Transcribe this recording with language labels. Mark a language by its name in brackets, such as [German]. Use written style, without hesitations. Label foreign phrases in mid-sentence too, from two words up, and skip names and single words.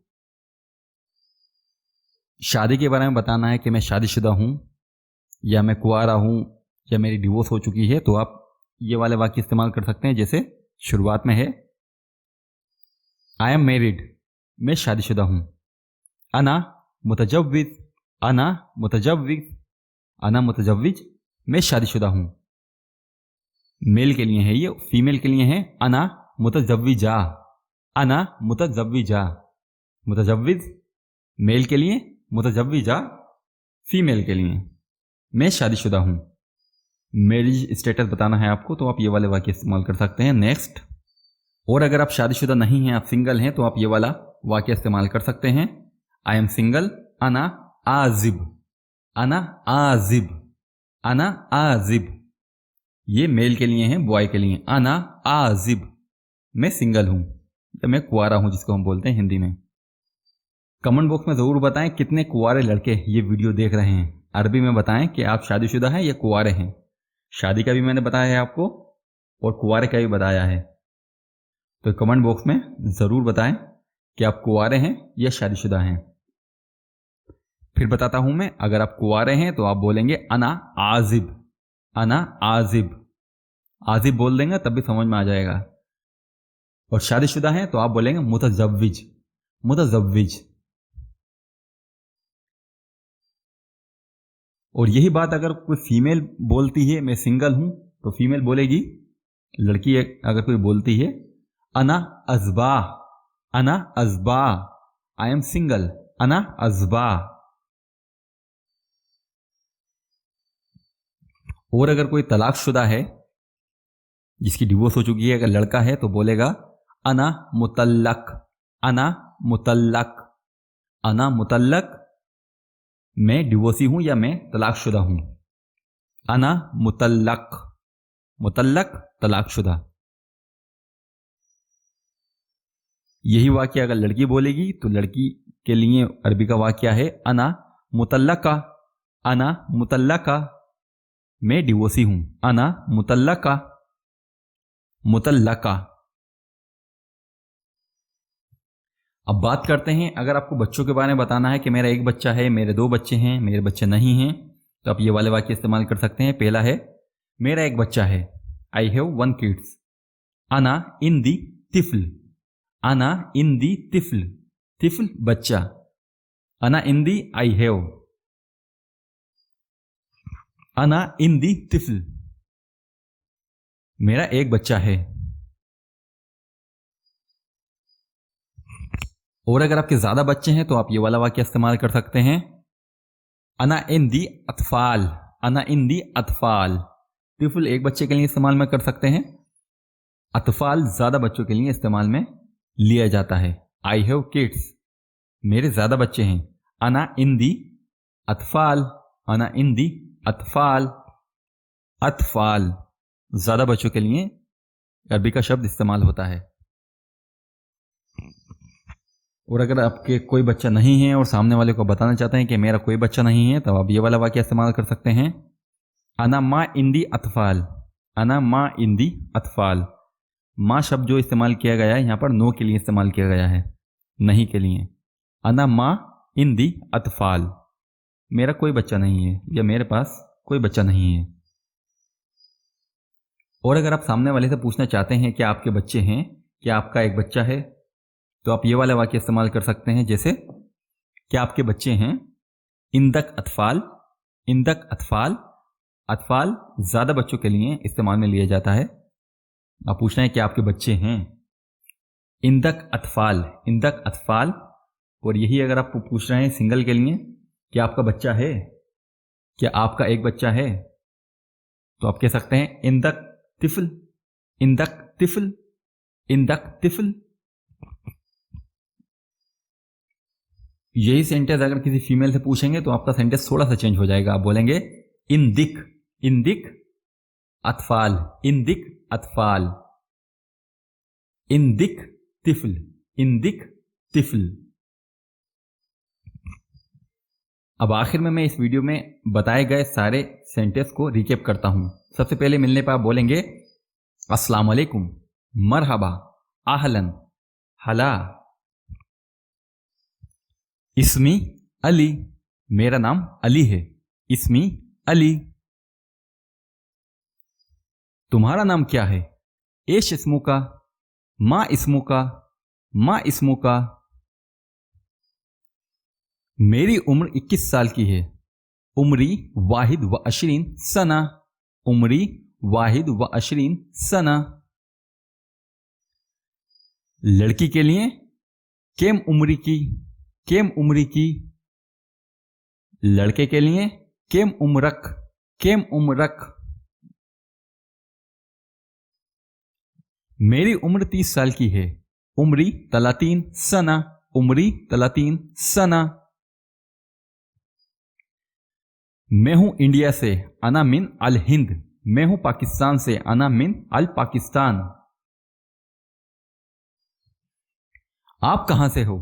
[Hindi] शादी के बारे में बताना है कि मैं शादीशुदा हूं, या मैं कुंवारा हूं, या मेरी डिवोर्स हो चुकी है, तो आप ये वाले वाक्य इस्तेमाल कर सकते हैं। जैसे शुरुआत में है [English] I am married, [Hindi] मैं शादीशुदा हूं। [Arabic] أنا متزوج، أنا متزوج، أنا متزوج, [Hindi] मैं शादीशुदा हूं। मेल के लिए है ये, फीमेल के लिए है [Arabic] أنا متزوجة، أنا متزوجة. [Hindi] मुतजव्विज मेल के लिए, मुतजव्विजा फीमेल के लिए। मैं शादीशुदा हूं। [English] marriage status [Hindi] बताना है आपको तो आप ये वाले वाक्य इस्तेमाल कर सकते हैं। नेक्स्ट, और अगर आप शादीशुदा नहीं हैं, आप सिंगल हैं, तो आप ये वाला वाक्य इस्तेमाल कर सकते हैं। [English] I am single, [Arabic] أنا عازب، أنا عازب، أنا عازب. [Hindi] ये मेल के लिए हैं, बॉय के लिए। [Arabic] أنا عازب, [Hindi] मैं सिंगल हूं या मैं कुंवारा हूं, जिसको हम बोलते हैं हिंदी में। कमेंट बॉक्स में ज़रूर बताएं कितने कुंवारे लड़के ये वीडियो देख रहे हैं। अरबी में बताएं कि आप शादीशुदा हैं या कुंवारे हैं। शादी का भी मैंने बताया है आपको और कुंवारे का भी बताया है। तो कमेंट बॉक्स में ज़रूर बताएं कि आप कुंवारे हैं या शादीशुदा हैं। फिर बताता हूं मैं, अगर आप कुंवारे हैं तो आप बोलेंगे [Arabic] أنا عازب، أنا عازب. [Hindi] आजिब बोल देंगे तब भी समझ में आ जाएगा। और शादीशुदा हैं तो आप बोलेंगे [Arabic] متزوج، متزوج. [Hindi] और यही बात अगर कोई फीमेल बोलती है मैं सिंगल हूं, तो फीमेल बोलेगी, लड़की अगर कोई बोलती है [Arabic] أنا عزباء، أنا عزباء, [English] I am single, [Arabic] أنا عزباء. [Hindi] और अगर कोई तलाकशुदा है, जिसकी डिवोर्स हो चुकी है, अगर लड़का है तो बोलेगा [Arabic] أنا مطلق، أنا مطلق، أنا مطلق, [Hindi] मैं डिवोर्सी हूं या मैं तलाकशुदा हूं। [Arabic] أنا مطلق، مطلق तलाकशुदा। [Hindi] यही वाक्य अगर लड़की बोलेगी तो लड़की के लिए अरबी का वाक्य है [Arabic] أنا مطلقة، أنا مطلقة, [Hindi] मैं डिवोर्सी हूं, [Arabic] أنا مطلقة، مطلقة. [Hindi] अब बात करते हैं, अगर आपको बच्चों के बारे में बताना है कि मेरा एक बच्चा है, मेरे दो बच्चे हैं, मेरे बच्चे नहीं हैं, तो आप ये वाले वाक्य इस्तेमाल कर सकते हैं। पहला है मेरा एक बच्चा है, [English] I have one kids. [Arabic] أنا عندي طفل، أنا عندي طفل، طفل बच्चा, أنا عندي [English] I have, [Arabic] أنا عندي طفل, [Hindi] मेरा एक बच्चा है। और अगर आपके ज्यादा बच्चे हैं तो आप ये वाला वाक्य इस्तेमाल कर सकते हैं। [Arabic] أنا عندي أطفال، أنا عندي أطفال. [Hindi] तिफल एक बच्चे के लिए इस्तेमाल में कर सकते हैं, अतफाल ज्यादा बच्चों के लिए इस्तेमाल में लिया जाता है। [English] I have kids, [Hindi] मेरे ज्यादा बच्चे हैं। [Arabic] أنا عندي أطفال، أنا عندي أطفال, [Hindi] अतफाल ज्यादा बच्चों के लिए अरबी का शब्द इस्तेमाल होता है। और अगर आपके कोई बच्चा नहीं है और सामने वाले को बताना चाहते हैं कि मेरा कोई बच्चा नहीं है, तो आप ये वाला वाक्य इस्तेमाल कर सकते हैं। [Arabic] أنا ما عندي أطفال، أنا ما عندي أطفال. [Hindi] माँ शब्द जो इस्तेमाल किया गया है यहाँ पर नो के लिए इस्तेमाल किया गया है, नहीं के लिए। [Arabic] أنا ما عندي أطفال, [Hindi] मेरा कोई बच्चा नहीं है या मेरे पास कोई बच्चा नहीं है। और अगर आप सामने वाले से पूछना चाहते हैं कि आपके बच्चे हैं, क्या आपका एक बच्चा है, तो आप ये वाला वाक्य इस्तेमाल कर सकते हैं, जैसे क्या आपके बच्चे हैं। [Arabic] عندك أطفال، عندك أطفال. [Hindi] अतफाल ज्यादा बच्चों के लिए इस्तेमाल में लिया जाता है। आप पूछ रहे हैं कि आपके बच्चे हैं, [Arabic] عندك أطفال، عندك أطفال. [Hindi] और यही अगर आप पूछ रहे हैं सिंगल के लिए, क्या आपका बच्चा है, क्या आपका एक बच्चा है, तो आप कह सकते हैं [Arabic] عندك طفل، عندك طفل، عندك طفل. [Hindi] यही सेंटेंस अगर किसी फीमेल से पूछेंगे तो आपका सेंटेंस थोड़ा सा चेंज हो जाएगा। [Arabic] आप बोलेंगे عندك، عندك أطفال، عندك أطفال، عندك طفل، عندك طفل. [Hindi] अब आखिर में मैं इस वीडियो में बताए गए सारे सेंटेंस को रिकेप करता हूं। सबसे पहले मिलने पर आप बोलेंगे [Arabic] السلام عليكم، مرحبا، أهلا، هلا. اسمي علي, [Hindi] मेरा नाम अली है, [Arabic] اسمي علي. [Hindi] तुम्हारा नाम क्या है, [Arabic] إيش اسمك، ما اسمك، ما اسمك. [Hindi] मेरी उम्र 21 साल की है, [Arabic] عمري واحد وعشرين سنة، عمري واحد وعشرين سنة. [Hindi] लड़की के लिए [Arabic] كم عمرك، كم عمرك. [Hindi] लड़के के लिए [Arabic] كم عمرك، كم عمرك. [Hindi] मेरी उम्र 30 साल की है। [Arabic] عمري 30 سنة، عمري 30 سنة. [Hindi] मैं हूं इंडिया से, [Arabic] أنا من الهند. [Hindi] मैं हूं पाकिस्तान से, [Arabic] أنا من الباكستان. [Hindi] आप कहां से हो?